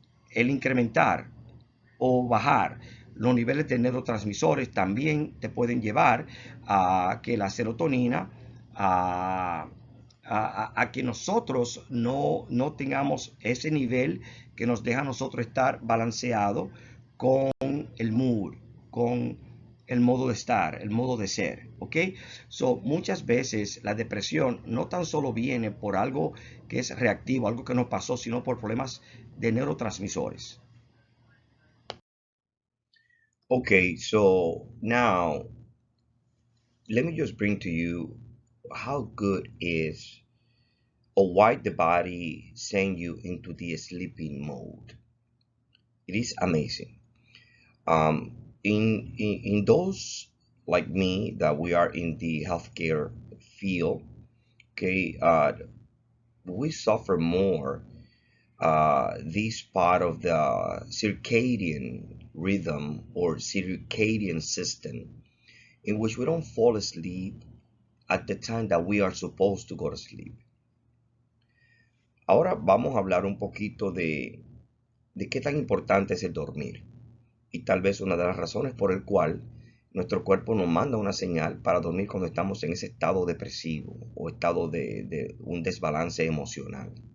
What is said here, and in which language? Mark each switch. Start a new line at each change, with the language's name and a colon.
Spanish: El incrementar o bajar los niveles de neurotransmisores también te pueden llevar a que la serotonina, a que nosotros no tengamos ese nivel que nos deja a nosotros estar balanceado con el mood, con el modo de estar, el modo de ser, ¿ok? So, muchas veces la depresión no tan solo viene por algo que es reactivo, algo que nos pasó, sino por problemas de neurotransmisores.
English: Okay, so now let me just bring to you how good is or why the body send you into the sleeping mode. It is amazing. In those like me that we are in the healthcare feel, okay, we suffer more this part of the circadian rhythm or circadian system, in which we don't fall asleep at the time that we are supposed to go to sleep.
Spanish: Ahora vamos a hablar un poquito de qué tan importante es el dormir, y tal vez una de las razones por el cual nuestro cuerpo nos manda una señal para dormir cuando estamos en ese estado depresivo o estado de un desbalance emocional.